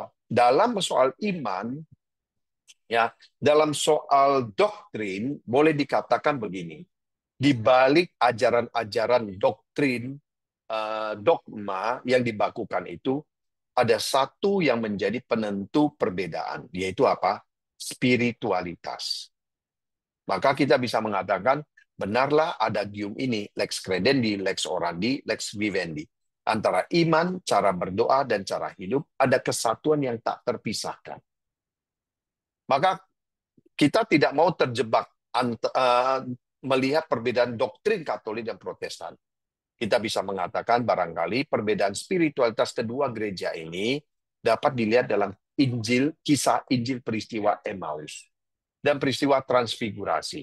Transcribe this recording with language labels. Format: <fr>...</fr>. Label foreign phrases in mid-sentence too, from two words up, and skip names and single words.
<id>Dalam soal iman, ya, dalam soal doktrin, boleh dikatakan begini: di balik ajaran-ajaran doktrin, dogma yang dibakukan itu, ada satu yang menjadi penentu perbedaan, yaitu apa? Spiritualitas. Maka kita bisa mengatakan, benarlah adagium ini,</id> <la>lex credendi, lex orandi, lex vivendi.</la> <id>Antara iman, cara berdoa, dan cara hidup, ada kesatuan yang tak terpisahkan. Maka kita tidak mau terjebak melihat perbedaan doktrin Katolik dan Protestan. Kita bisa mengatakan barangkali perbedaan spiritualitas kedua gereja ini dapat dilihat dalam kisah Injil peristiwa Emmaus dan peristiwa transfigurasi.</id>